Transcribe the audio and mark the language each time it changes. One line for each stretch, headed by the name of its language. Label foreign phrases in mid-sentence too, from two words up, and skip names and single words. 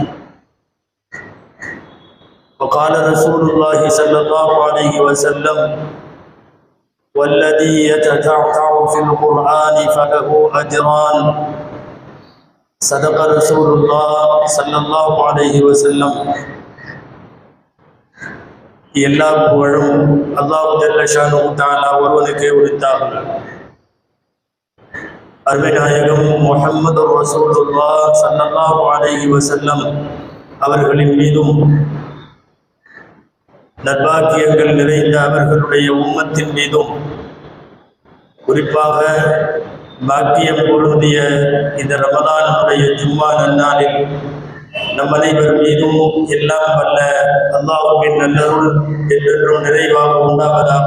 Arabic: وقال رسول الله صلى الله عليه وسلم: والذي يتتعتع في القرآن فله أجران. صدق رسول الله صلى الله عليه وسلم.
Tamil: எல்லா புகழும்
Arabic: الله جل شأنه تعالى
Tamil: ஒருவனுக்கே உரித்தாகும். அருமைநாயகம் முஹம்மது
Arabic: رسول الله صلى الله عليه وسلم
Tamil: அவர்களின் மீதும் நற்பாக்கியங்கள் நிறைந்த அவர்களுடைய உம்மத்தின் மீதும் குறிப்பாக பாக்கியம் பொருந்திய இந்த ரமலானுடைய ஜும்மா நன்னாளில் நம் அனைவர் மீதும் எல்லாம் வல்ல அல்லாஹ்வின் நல்லருள் என்றென்றும் நிறைவாக உண்டாவதாக.